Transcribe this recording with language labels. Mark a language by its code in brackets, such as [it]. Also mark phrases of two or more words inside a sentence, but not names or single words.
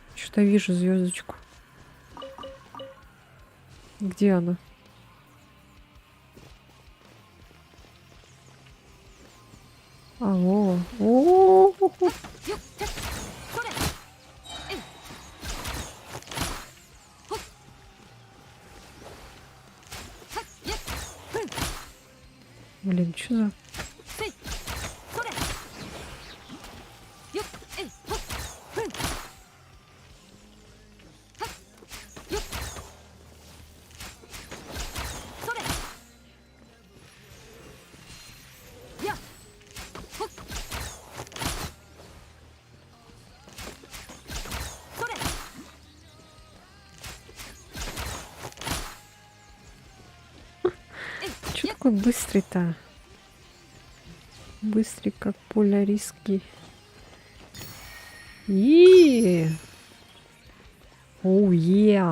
[ru] Что-то вижу звездочку. Где она? Алло. О-о-о-о. よってそれえいほっはいやっうん Блин, что за... せいそれよっえいほっうんはいよっそれやっほっそれ Чё такой быстрый-то? Быстрый, как поляриски. И Оу, е.